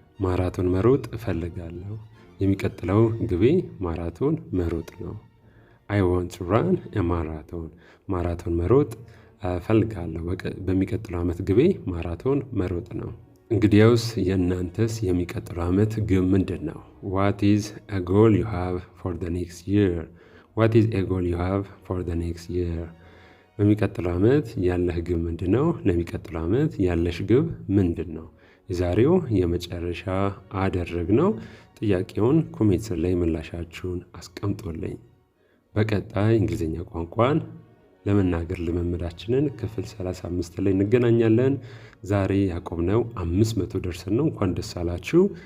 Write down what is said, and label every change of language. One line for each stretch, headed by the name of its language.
Amharic: ማራቶን መሮጥ እፈልጋለሁ። የሚቀጥለው ግቤ ማራቶን መሮጥ ነው።
English: I want to run a marathon.
Amharic: ማራቶን መሮጥ እፈልጋለሁ። በሚቀጥለው ዓመት ግቤ ማራቶን መሮጥ ነው። እንግዲያውስ የእናንተስ የሚቀጥለው ዓመት ግብ ምንድን ነው?
English: What is a goal you have for the next year? What is a goal you have for the next year?
Amharic: በሚቀጥለው ዓመት ያለህ ግብ ምንድን ነው? ለሚቀጥለው ዓመት ያለሽ ግብ ምንድን ነው? የዛሬው የመጨረሻ አደረግነው። ጥያቄውን ኮሜንት ስር ላይ ምላሻችሁን አስቀምጡልኝ። በቀጣይ እንግሊዝኛ ቋንቋን ለመናገር ልምምዳችንን ክፍል 35 ላይ እንገናኛለን። ዛሬ ያቆምነው 500 ደርሰን ነው። እንኳን ደስ አላችሁ።